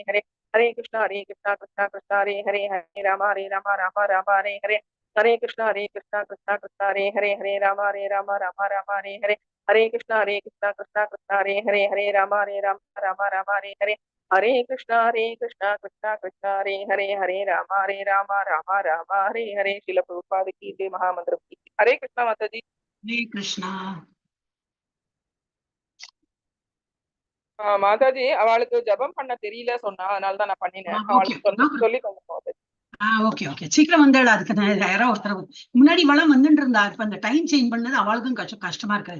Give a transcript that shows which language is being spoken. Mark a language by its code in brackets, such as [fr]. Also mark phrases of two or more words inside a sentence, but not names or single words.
[sa] हरे हरे कृष्ण कृष्ण कृष्ण हरे हरे हरे राम राम हरे हरे हरे कृष्ण कृष्ण कृष्ण हरे हरे हरे राम राम हरे हरे हरे कृष्ण कृष्ण कृष्ण हरे हरे हरे राम राम हरे हरे हरे कृष्ण कृष्ण कृष्ण हरे हरे हरे राम राम हरे हरे श्रील प्रभुपाद [hi] की जय महामंत्र की [sa] हरे कृष्ण माताजी हरे कृष्ण. [ta] மாதாஜி அவளுக்கு ஜபம் பண்ண தெரியல சொன்னா அதனாலதான் நான் பண்ணினேன் அவளுக்கு சொல்லி [en] okay okay [ta] சீக்கிரம் வந்தாள். அதுக்கு யாராவது ஒருத்தர் முன்னாடி வளம் வந்துட்டு இருந்தா. இப்ப அந்த [en] time change [ta] பண்ணது அவளுக்கும் கஷ்டமா இருக்காது.